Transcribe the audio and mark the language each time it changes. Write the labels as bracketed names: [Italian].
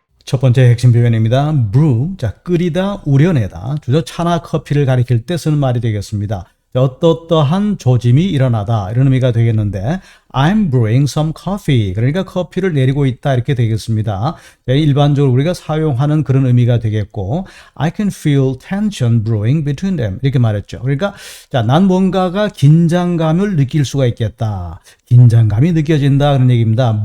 [Korean] 첫 번째 핵심 표현입니다. brew, 끓이다, 우려내다. 주로 차나 커피를 가리킬 때 쓰는 말이 되겠습니다. 어떠한 조짐이 일어나다, 이런 의미가 되겠는데, [English] I'm brewing some coffee. [Korean] 그러니까 커피를 내리고 있다, 이렇게 되겠습니다. 일반적으로 우리가 사용하는 그런 의미가 되겠고, [English] I can feel tension brewing between them. [Korean] 이렇게 말했죠. 그러니까, 난 뭔가가 긴장감을 느낄 수가 있겠다. 긴장감이 느껴진다, 그런 얘기입니다.